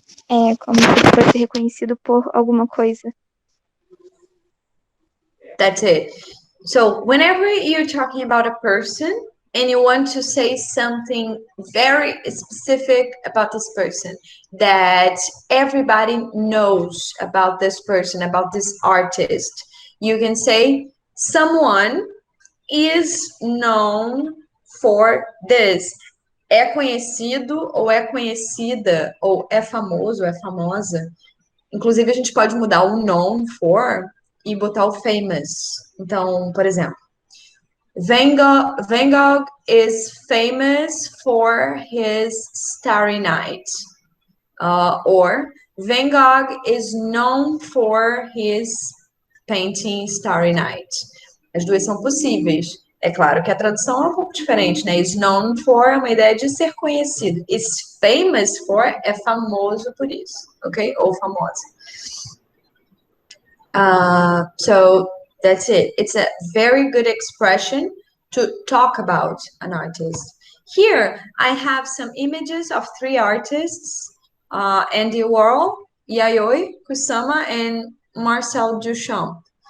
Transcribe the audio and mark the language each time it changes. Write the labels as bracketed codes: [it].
[pt] É como se fosse reconhecido por alguma coisa. [en] That's it. So whenever you're talking about a person and you want to say something very specific about this person that everybody knows about this person, about this artist, you can say someone is known for this. [pt] É conhecido ou é conhecida ou é famoso, é famosa. Inclusive, a gente pode mudar o [en] known for [pt] e botar o famous. Então, por exemplo, [en] Van Gogh is famous for his Starry Night. Or Van Gogh is known for his painting Starry Night. [pt] As duas são possíveis. É claro que a tradução é um pouco diferente, né? [en] Is known for [pt] é uma ideia de ser conhecido. [en] Is famous for [pt] é famoso por isso, ok? Ou famosa. [en] So that's it. It's a very good expression to talk about an artist. Here, I have some images of 3 artists, Andy Warhol, Yayoi Kusama, and Marcel Duchamp.